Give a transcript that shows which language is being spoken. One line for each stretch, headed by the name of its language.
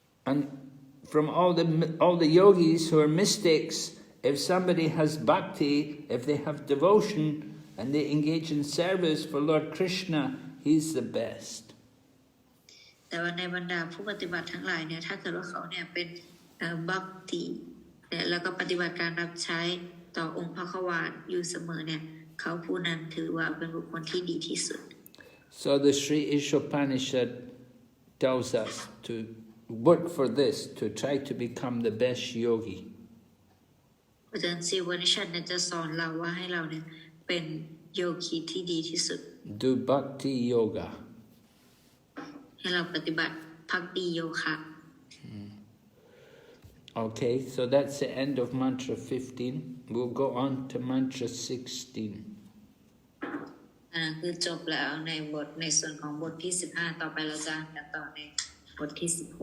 English: And from all the yogis who are mystics, if somebody has bhakti, if they have devotion, and they engage in service for Lord Krishna, he's the best.
Thai: แต่ว่าในบรรดาผู้ปฏิบัติทั้งหลายเนี่ยถ้าเกิดว่าเขาเนี่ยเป็นบัพติเนี่ยแล้วก็ปฏิบัติการรับใช้ต่อองค์พระขวานอยู่เสมอเนี่ยเขาผู้นั้นถือว่าเป็นบุคคลที่ดีที่สุด
English: So the Sri Isopanisad tells us to work for this, to try to become the best yogi.
Thai: อาจารย์ศิวนิชันเนี่ยจะสอนเราว่าให้เราเนี่ยเป็นโยคีที่ดีที่สุด
English: Do bhakti yoga.
Thai: ให้เราปฏิบัติภักดีโยคะ
English: Okay, so that's the end of mantra 15. We'll go on to mantra 16.
Thai: คือจบแล้วในส่วนของบทที่15ต่อไปเราจะกันต่อในบทที่16